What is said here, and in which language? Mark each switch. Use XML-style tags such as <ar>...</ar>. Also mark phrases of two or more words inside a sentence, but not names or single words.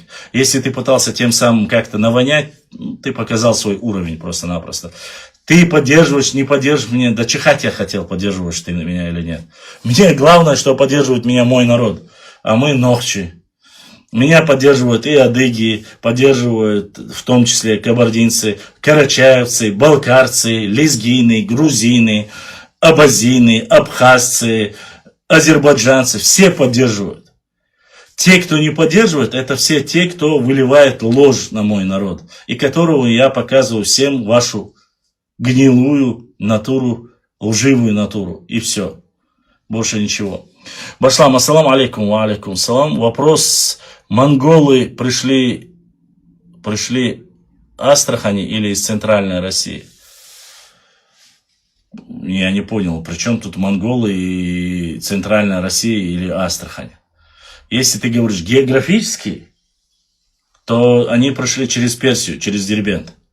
<ru>Если ты пытался тем самым как-то навонять, ты показал свой уровень просто-напросто. Ты поддерживаешь, не поддерживаешь меня, да чихать я хотел, поддерживаешь ты меня или нет. Мне главное, что поддерживает меня мой народ, а мы нохчи. Меня поддерживают и адыги, поддерживают в том числе кабардинцы, карачаевцы, балкарцы, лезгины, грузины, абазины, абхазцы, азербайджанцы. Все поддерживают. Те, кто не поддерживает, это все те, кто выливает ложь на мой народ. И которого я показываю всем вашу гнилую натуру, лживую натуру. И все. Больше ничего.</ru> <ar>Башлам, السلام عليكم، وعليكم السلام.</ar> <ru>Вопрос. Монголы пришли Астрахани или из центральной России? Я не понял, при чем тут монголы и центральная Россия или Астрахань? Если ты говоришь географически, то они прошли через Персию, через Дербент.</ru>